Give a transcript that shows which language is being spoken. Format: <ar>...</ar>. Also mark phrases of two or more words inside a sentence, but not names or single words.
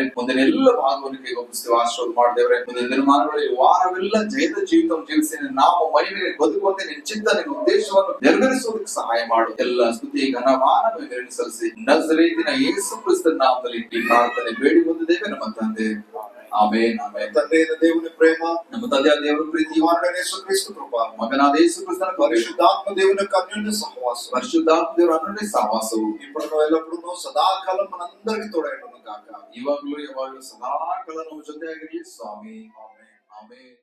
<kn>ಮುಂದಿನ ಎಲ್ಲ ಭಾಗವನ್ನು ಕೈಗೊಪ್ಪಿಸ್ತೇವೆ, ಆಶೀರ್ವಾದ ಮಾಡಿ ದೇವರೇ. ಮುಂದಿನ ದಿನಮಾನಗಳಲ್ಲಿ ವಾರವೆಲ್ಲ ಜಯದ ಜೀವಿತ ಜೀವಿಸಿ ನಿನ್ನ ನಾಮ ಮಹಿಮೆಗಾಗಿ ಬದುಕುವಂತೆ ನಿನ್ನ ಚಿತ್ತ, ನಿನ್ನ ಉದ್ದೇಶವನ್ನು ನೆರವೇರಿಸುವುದಕ್ಕೆ ಸಹಾಯ ಮಾಡು. ಎಲ್ಲ ಸ್ತುತಿ ಘನಮಾನ ಸಲ್ಲಿಸಿ ನಜರೇತಿನ ಯೇಸು ಕ್ರಿಸ್ತನ ನಾಮದಲ್ಲಿ ಈ ಪ್ರಾರ್ಥನೆ ಬೇಡಿ ಬಂದಿದ್ದೇವೆ ನಮ್ಮ ತಂದೆ. ಆಮೆನ್. ಆಮೆನ್.</kn> <te>ತಂದೆಯ దేవుని ప్రేమ,</te> <kn>ನಮ್ಮ ತಂದೆಯ ದೇವರ ಪ್ರೀತಿ,</kn> <te>కుమారుడైన యేసుక్రీస్తు కృప,</te> <kn>ಮಗನಾದ ಯೇಸು ಕ್ರಿಸ್ತನ ಕೃಪೆ,</kn> <te>పరిశుద్ధాత్మ దేవుని యొక్క అన్యోన్య సహవాసం,</te> <kn>ಪರಿಶುದ್ಧಾತ್ಮ ದೇವರ ಅನ್ಯೋನ್ಯ ಸಹವಾಸವು</kn> <te>ఇప్పుడు ఎల్లప్పుడూ సదాకాలం మనందరికీ తోడైండును గాక.</te> <kn>ಇವಾಗಲೂ ಯಾವಾಗಲೂ ಸದಾಕಾಲ ನಮ್ಮ ಜೊತೆಯಾಗಿರಲಿ ಸ್ವಾಮಿ. ಆಮೆನ್. ಆಮೆನ್.</kn>